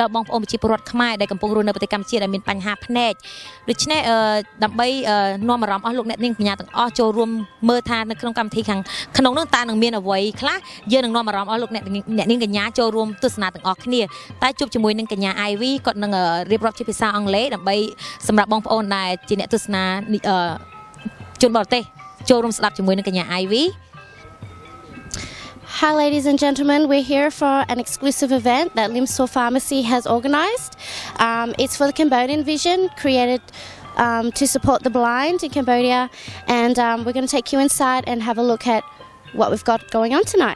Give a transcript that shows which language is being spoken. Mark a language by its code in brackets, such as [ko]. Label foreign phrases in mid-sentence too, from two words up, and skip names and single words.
[km] ដល់បងប្អូនប្រជាពលរដ្ឋខ្មែរដែលកំពុងរស់នៅប្រទេសកម្ពុជាដែលមានបញ្ហាភ្នែកដូច្នេះដើម្បីនាំអារម្មណ៍អស់លោកអ្នកនាងកញ្ញាទាំងអស់ចូលរួមមើលថានៅក្នុងកម្មវិធីខាងក្នុងនោះតើនឹងមានអ្វីខ្លះយើងនឹងនាំអារម្មណ៍អស់លោកអ្នកនាងកញ្ញាចូលរួមទស្សនាទាំងអស់គ្នាតែជួបជាមួយនឹងកញ្ញា Ivy គាត់នឹងរៀបរាប់ជាភាសាអង់គ្លេសដើម្បីសម្រាប់បងប្អូនដែលជាអ្នកទស្សនាជនបរទេសចូលរួមស្ដាប់ជាមួយនឹងកញ្ញា Ivy. [en] Hi, ladies and gentlemen. We're here for an exclusive event that Lim Sur Pharmacy has organised. It's for the Cambodian Vision, created to support the blind in Cambodia, and we're going to take you inside and have a look at what we've got going on tonight.